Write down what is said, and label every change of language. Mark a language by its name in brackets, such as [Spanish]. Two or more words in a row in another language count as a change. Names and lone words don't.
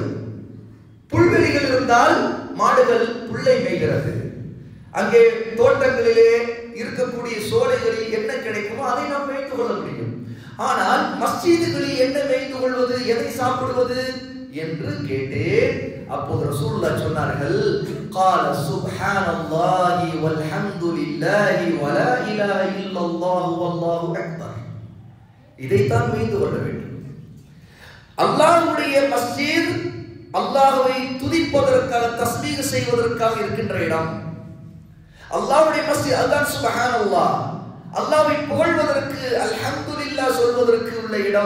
[Tamil] புல்வெளிகள் இருந்தால் மாடுகள் புல்லை மேய்கிறது, அங்கே தோட்டங்களிலே இருக்கக்கூடிய சோலைகளில் என்ன கிடைக்குமோ அதை நாம் மேய்ந்து கொள்ள முடியும். ஆனால் மஸ்ஜிதுகளில் என்ன மேய்ந்து கொள்வது, எதை சாப்பிடுவது என்று கேட்டேன். அப்போது ரசூலுல்லாஹ் சொன்னார்கள், [Arabic] قال سبحان الله والحمد لله ولا اله الا الله والله اكبر. [Tamil] இதைத்தான் மேய்ந்து கொள்ள வேண்டும். அல்லாஹ்வுடைய மஸ்ஜித் அல்லாஹ்வை துதிப்பதற்காக தஸ்பீஹ் செய்வதற்காக இருக்கின்ற இடம். அல்லாஹ்வுடைய மஸ்ஜித் அதுதான் சுப்ஹானல்லாஹ், அல்லாஹ்வை புகழ்வதற்கு அல்ஹம்துலில்லாஹ் சொல்வதற்கு உள்ள இடம்.